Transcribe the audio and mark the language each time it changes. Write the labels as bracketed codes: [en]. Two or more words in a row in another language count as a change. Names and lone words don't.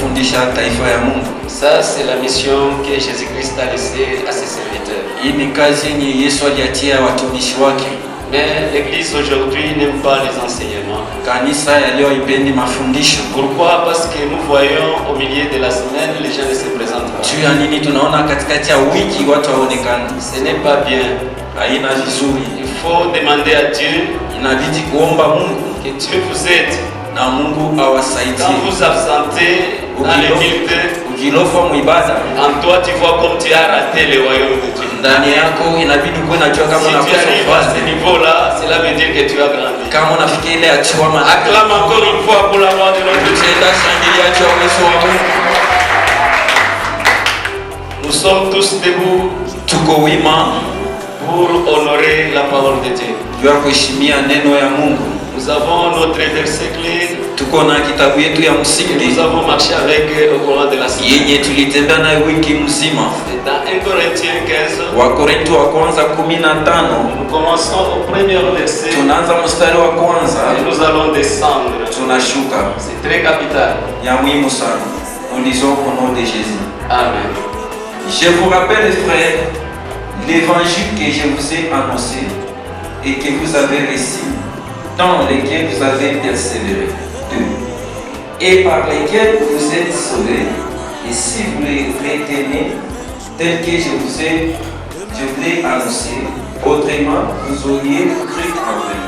[sw] kufundisha taifa ya Mungu. [fr] Ça, c'est la mission que Jésus-Christ a laissée à ses serviteurs. [sw] Hii ni kazi yenye Yesu aliachia watumishi wake. [fr] Mais l'Église aujourd'hui n'aime pas les enseignements. [sw] Kanisa ya leo haipendi mafundisho. [fr] Pourquoi? Parce que nous voyons au milieu de la semaine, les gens ne se présentent pas. [sw] Juu ya nini tunaona katikati ya wiki watu hawaonekani? [fr] Ce n'est pas bien. [sw] Haina vizuri. [fr] Il faut demander à Dieu, [sw] Inabidi kuomba Mungu [fr] que Dieu vous aide. [sw] na Mungu awasaidie. [fr] Quand vous absentez dans les cultes, [sw] ukilofa muibada, [fr] en toi tu vois comme tu as raté le royaume de Dieu. [sw] ndani yako inabidi kuwe najua kama [fr] Si tu [sw] unakosa [fr] arrives à ce [sw] ufalme. [fr] niveau-là, cela veut dire que tu as grandi. [sw] Kama unafikia ile hatua [fr] Acclame encore une fois pour la gloire de notre Dieu. [sw] tenda shangilia juu ya uwezo wa Mungu. [fr] Nous sommes tous debout [sw] Tuko wima [fr] pour honorer la parole de Dieu. [sw] juu ya kuheshimia neno ya Mungu. [fr] Nous avons notre verset clé [sw] Tuko na kitabu yetu ya [fr] que [sw] msingi [fr] nous avons marché avec au courant de la semaine. [sw] yenye tulitembea nayo wiki mzima. [fr] C'est dans 1 Corinthiens 15. [sw] Wakorintho wa kwanza 15. [fr] Nous commençons au premier verset [sw] Tunaanza mstari wa kwanza, [fr] et nous allons descendre. [sw] tunashuka. [fr] C'est très capital. [sw] Ya muhimu sana. [fr] Nous lisons au nom de Jésus. Amen. Je vous rappelle, frères, l'évangile que je vous ai annoncé et que vous avez reçu, dans lequel vous avez persévéré, et par lequel vous êtes sauvés, et si vous les retenez tel que je vous l'ai annoncé, autrement vous auriez cru en vain.